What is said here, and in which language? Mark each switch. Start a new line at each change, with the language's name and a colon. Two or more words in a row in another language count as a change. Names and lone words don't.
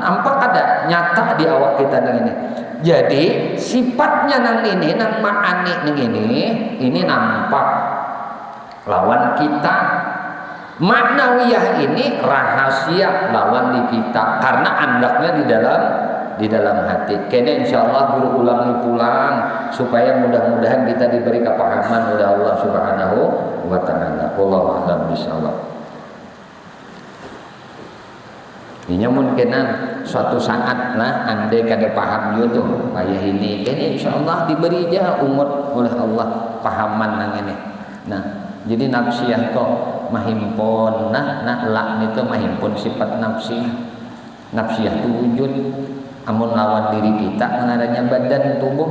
Banjar: Nampak ada nyata di awak kita nih ini. Jadi sifatnya nang ini nang ma'ani nih ini nampak lawan kita. Maknawiyah ini rahasia lawan di kita karena andaknya di dalam hati. Kene insyaallah berulang pulang supaya mudah-mudahan kita diberi kepahaman oleh
Arabic: الله سبحانه وتعالى. والله أعلم بالصواب.
Banjar: Ini mungkin suatu saat lah andai kada paham yo tuh kayak ini, kene insyaallah diberi aja umur oleh Allah pahaman nang ini. Nah, jadi nafsiyah kok mahimpun nah lak itu mahimpun sifat nafsiyah itu wujud amun lawan diri kita mengarahnya badan tubuh.